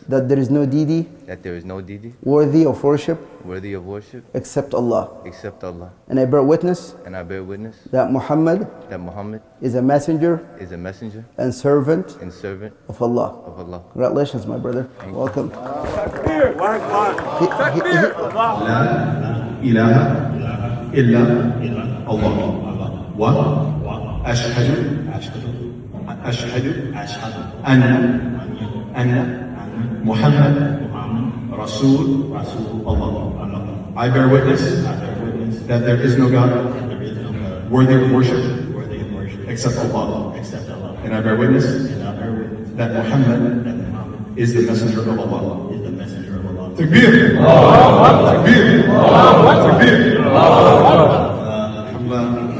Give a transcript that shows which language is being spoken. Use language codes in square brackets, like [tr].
[en] that there is no deity that there is no deity worthy of worship worthy of worship except Allah. except Allah. And I bear witness And I bear witness that Muhammad that Muhammad is a messenger is a messenger and servant and servant of Allah. of Allah. Congratulations, my brother. Welcome. [ar] لا إله إلا الله وأشهد أن محمد رسول الله. [en] I bear witness that there is no God worthy of worship except Allah. And I bear witness that Muhammad is the messenger of Allah. Takbir! Takbir! Takbir!